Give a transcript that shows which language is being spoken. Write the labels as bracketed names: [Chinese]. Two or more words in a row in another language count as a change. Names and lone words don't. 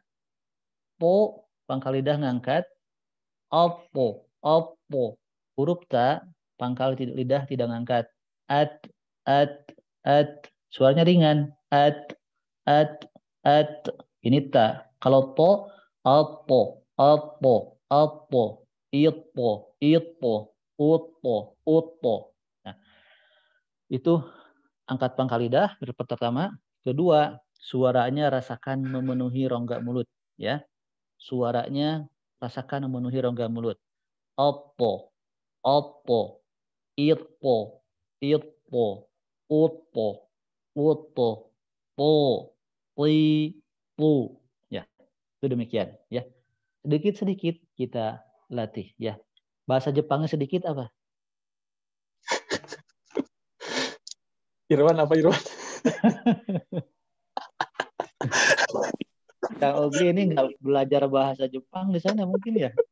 [Indonesian] Po, pangkal lidah ngangkat. Opo, huruf ta, pangkal lidah tidak ngangkat. At. Suaranya ringan. At. Ini ta. Kalau po, opo, itpo, utpo. Nah, itu angkat pangkal lidah pertama. Kedua, suaranya rasakan memenuhi rongga mulut, ya. Suaranya rasakan memenuhi rongga mulut. Oppo, itpo, utpo, po, pi, pu. Ya, itu demikian, ya. Sedikit-sedikit kita latih, ya. Bahasa Jepangnya sedikit apa? Irwan apa Irwan? Kang Ogi ini nggak belajar bahasa Jepang di sana mungkin ya?